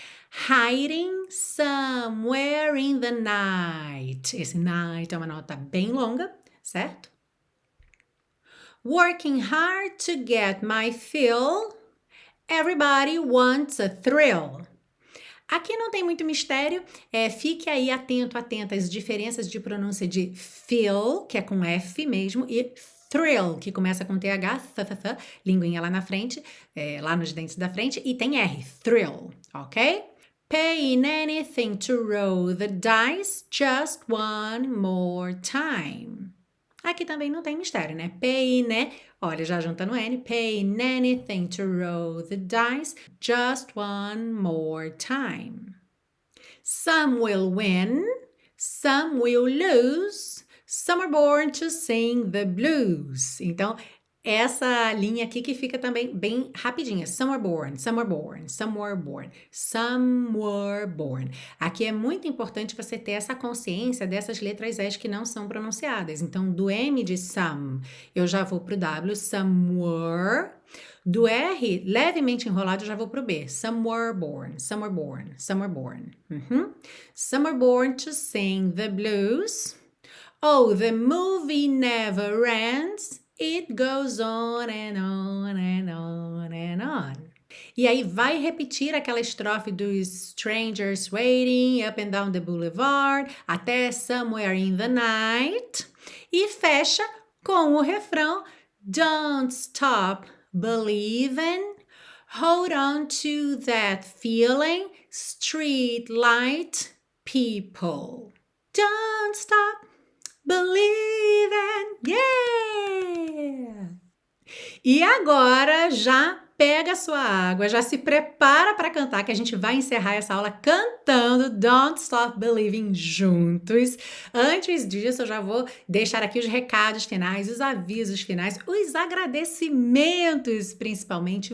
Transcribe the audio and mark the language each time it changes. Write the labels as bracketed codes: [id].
[en] Hiding somewhere in the night. [pt] Esse night é uma nota bem longa, certo? [en] Working hard to get my fill. Everybody wants a thrill. [pt] Aqui não tem muito mistério, fique aí atenta às diferenças de pronúncia de fill, que é com F mesmo, e thrill, que começa com TH, linguinha lá na frente, lá nos dentes da frente, e tem R, thrill, ok? [en] Paying anything to roll the dice just one more time. [pt] Aqui também não tem mistério, né? Paying, olha, já junta no N. [en] Paying anything to roll the dice just one more time. Some will win, some will lose, some are born to sing the blues. [pt] Então, essa linha aqui que fica também bem rapidinha. [en] Somewhere born, somewhere born, somewhere born, somewhere born. [pt] Aqui é muito importante você ter essa consciência dessas letras S que não são pronunciadas. Então, do M de some, eu já vou pro W, somewhere. Do R, levemente enrolado, eu já vou pro B. [en] Somewhere born, somewhere born, somewhere born. Somewhere born to sing the blues. Oh, the movie never ends. It goes on and on and on and on. [pt] E aí vai repetir aquela estrofe dos [en] Strangers Waiting up and down the boulevard [pt] até [en] Somewhere in the Night [pt] e fecha com o refrão [en] Don't stop believing, hold on to that feeling, street light people. Don't stop believing, yeah! [pt] E agora já pega a sua água, já se prepara para cantar, que a gente vai encerrar essa aula cantando Don't Stop Believing juntos. Antes disso, eu já vou deixar aqui os recados finais, os avisos finais, os agradecimentos, principalmente.